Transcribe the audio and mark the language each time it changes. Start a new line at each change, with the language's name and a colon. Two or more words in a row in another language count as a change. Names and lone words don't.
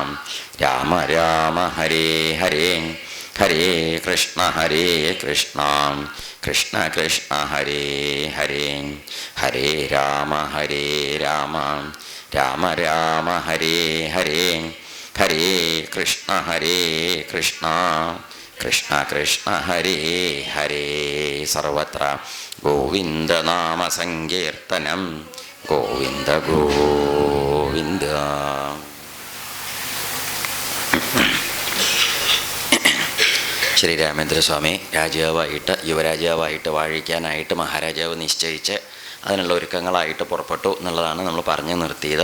Sanskrit: രാമ ഹരേ ഹരേ ഹരേ കൃഷ്ണ കൃഷ്ണ കൃഷ്ണ ഹരേ ഹരേ ഹരേ രാമ രാമ രാമ ഹരേ ഹരേ ഹരേ കൃഷ്ണ കൃഷ്ണ കൃഷ്ണ ഹരേ ഹരേ. സർവത്ര ഗോവിന്ദനാമ സങ്കീർത്തനം. ഗോവിന്ദ ഗോവിന്ദ.
Malayalam: ശ്രീരാമേന്ദ്രസ്വാമി രാജാവായിട്ട് യുവരാജാവായിട്ട് വാഴിക്കാനായിട്ട് മഹാരാജാവ് നിശ്ചയിച്ച് അതിനുള്ള ഒരുക്കങ്ങളായിട്ട് പുറപ്പെട്ടു എന്നുള്ളതാണ് നമ്മൾ പറഞ്ഞു നിർത്തിയത്.